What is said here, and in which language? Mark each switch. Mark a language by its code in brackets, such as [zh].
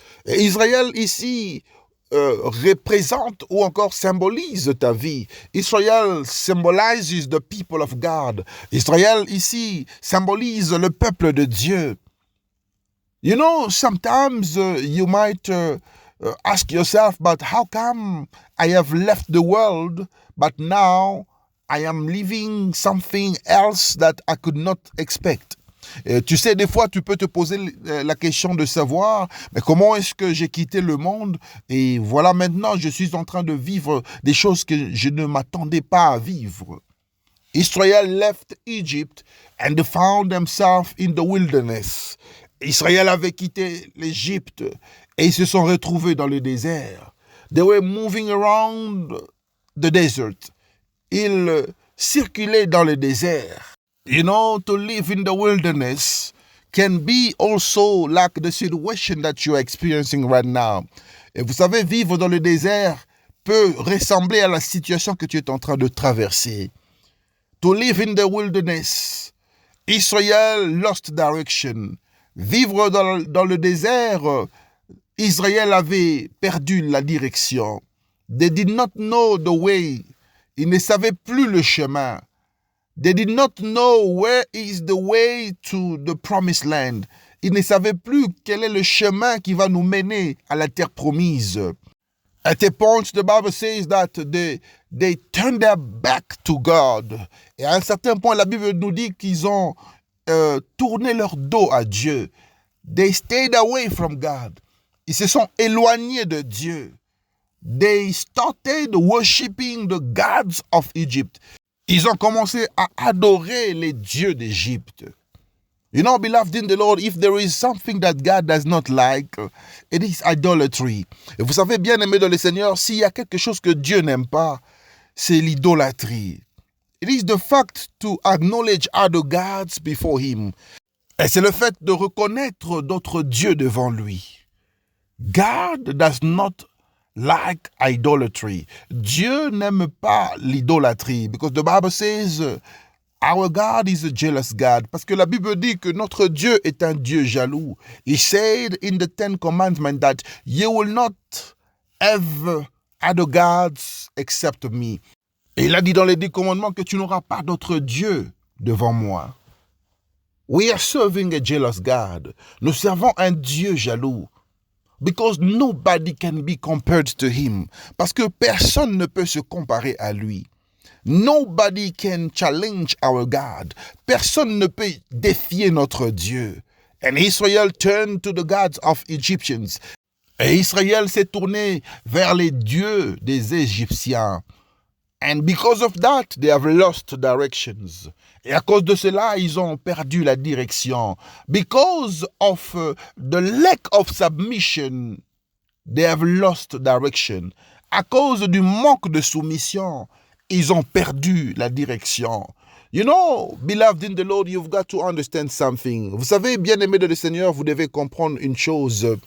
[fr] Et Israël ici représente ou encore symbolise ta vie. [en] Israel symbolizes the people of God. [fr] Israël ici symbolise le peuple de Dieu. [en] You know, sometimes you might ask yourself, but how come I have left the world, but now I am living something else that I could not expect? [fr] Tu sais, des fois, tu peux te poser la question de savoir, mais comment est-ce que j'ai quitté le monde et voilà maintenant, je suis en train de vivre des choses que je ne m'attendais pas à vivre. [en] Israel left Egypt and found themselves in the wilderness. [fr] Israël avait quitté l'Égypte et ils se sont retrouvés dans le désert. [en] They were moving around the desert. [fr] Ils circulaient dans le désert. [en] You know, to live in the wilderness can be also like the situation that you are experiencing right now. [fr] Et vous savez, vivre dans le désert peut ressembler à la situation que tu es en train de traverser. [en] To live in the wilderness, Israel lost direction. [fr] Vivre dans le désert, Israël avait perdu la direction. [en] They did not know the way. [fr] Ils ne savaient plus le chemin. [en] They did not know where is the way to the promised land. [fr] Ils ne savaient plus quel est le chemin qui va nous mener à la terre promise. [en] At a point, the Bible says that they turned their back to God. [fr] Et à un certain point, la Bible nous dit qu'ils ont tourné leur dos à Dieu. [en] They stayed away from God. [fr] Ils se sont éloignés de Dieu. [en] They started worshiping the gods of Egypt. [fr] Ils ont commencé à adorer les dieux d'Égypte. [en] You know, beloved in the Lord, if there is something that God does not like, it is idolatry. [fr] Et vous savez, bien aimé dans le Seigneur, s'il y a quelque chose que Dieu n'aime pas, c'est l'idolâtrie. [en] It is the fact to acknowledge other gods before him. [fr] Et c'est le fait de reconnaître d'autres dieux devant lui. [en] God does not like idolatry. [fr] Dieu n'aime pas l'idolâtrie. [en] Because the Bible says, our God is a jealous God. [fr] Parce que la Bible dit que notre Dieu est un Dieu jaloux. [en] He said in the 10 Commandments that you will not have other gods except me. [fr] Et il a dit dans les 10 commandements que tu n'auras pas d'autre Dieu devant moi. [en] We are serving a jealous God. [fr] Nous servons un Dieu jaloux. [en] Because nobody can be compared to him. [fr] Parce que personne ne peut se comparer à lui. [en] Nobody can challenge our God. [fr] Personne ne peut défier notre Dieu. [en] And Israel turned to the gods of Egyptians. [fr] Et Israël s'est tourné vers les dieux des Égyptiens. [en] And because of that, they have lost directions. [fr] Et à cause de cela, ils ont perdu la direction. [en] Because of the lack of submission, they have lost direction. [fr] À cause du manque de soumission, ils ont perdu la direction. [en] You know, beloved in the Lord, you've got to understand something. [fr] Vous savez, bien-aimés de le Seigneur, vous devez comprendre une chose.